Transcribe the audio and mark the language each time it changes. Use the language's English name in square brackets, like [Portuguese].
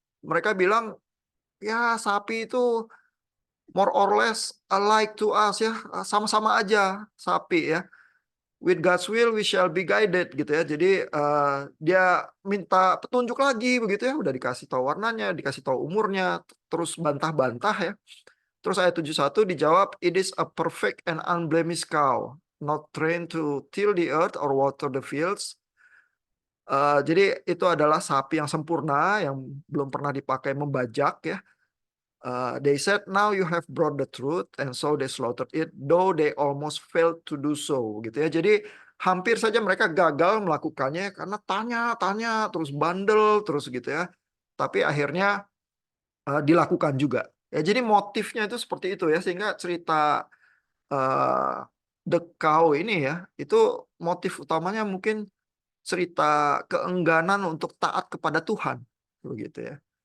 [Indonesian] Mereka bilang, ya sapi itu [English] more or less alike to us [Indonesian] ya, sama-sama aja sapi ya. [English] With God's will we shall be guided [Indonesian] gitu ya. Jadi dia minta petunjuk lagi begitu ya. Udah dikasih tahu warnanya, dikasih tahu umurnya, terus bantah-bantah ya. Terus ayat 71 dijawab, [English] it is a perfect and unblemished cow, not trained to till the earth or water the fields. [Indonesian] Jadi itu adalah sapi yang sempurna yang belum pernah dipakai membajak ya. [English] They said, now you have brought the truth, and so they slaughtered it, though they almost failed to do so, [Indonesian] gitu ya. Jadi hampir saja mereka gagal melakukannya karena tanya-tanya terus bandel terus gitu ya. Tapi akhirnya dilakukan juga. Ya, jadi motifnya itu seperti itu ya, sehingga cerita uh, The Cow ini ya, itu motif utamanya mungkin cerita keengganan untuk taat kepada Tuhan, begitu ya.